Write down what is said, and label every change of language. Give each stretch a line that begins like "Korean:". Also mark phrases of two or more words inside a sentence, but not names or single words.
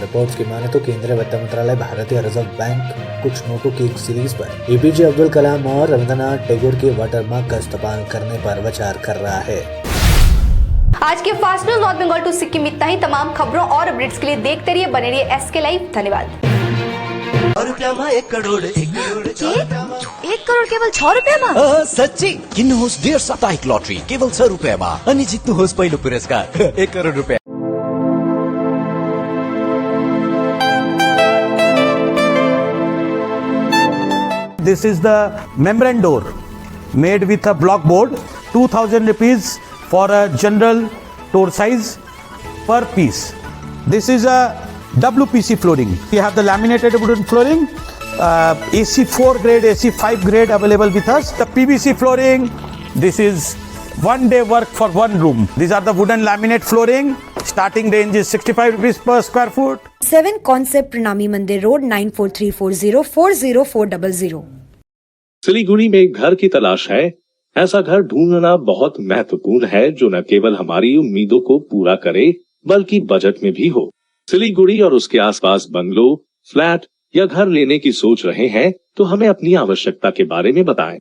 Hindi: रिपोर्ट्स की माने तो केंद्रीय वित्त मंत्रालय भारतीय रिजर्व बैंक कुछ नोटों की एक सीरीज पर एपीजे अब्दुल कलाम और रविंद्रनाथ टैगोर के वाटरमार्क का इस्तेमाल करने पर विचार कर रहा है। आज के फास्ट न्यूज नॉर्थ बंगाल टू सिक्किम इतना ही। तमाम खबरों और अपडेट्स के लिए देखते रहिए, बने रहिए एसके लाइव। धन्यवाद।
Nepali: 1 करोड़ 1 करोड़ केवल 6 रुपियाँमा? सच्ची किन्नुहोस् डेढ साप्ताहिक लटरी केवल 6 रुपियाँमा अनि जित्नुहोस् पहिलो पुरस्कार 1 करोड़ रुपियाँ।
English: This is the membrane door made with a block board, 2000 rupees for a general door size per piece. This is a WPC flooring. We have the laminated wooden flooring AC 4 grade, AC 5 grade available with us. The PVC flooring, this is 1 day work for 1 room. These are the wooden laminate flooring. Starting range is 65 rupees per square foot. 7 Concept Pranami Mandir Road 9434040400.
Hindi: सिलीगुड़ी में एक घर की तलाश है। ऐसा घर ढूंढना बहुत महत्वपूर्ण है जो न केवल हमारी उम्मीदों को पूरा करे बल्कि बजट में भी हो। सिलीगुड़ी और उसके आसपास बंगलो, फ्लैट या घर लेने की सोच रहे हैं तो हमें अपनी आवश्यकता के बारे में बताएं।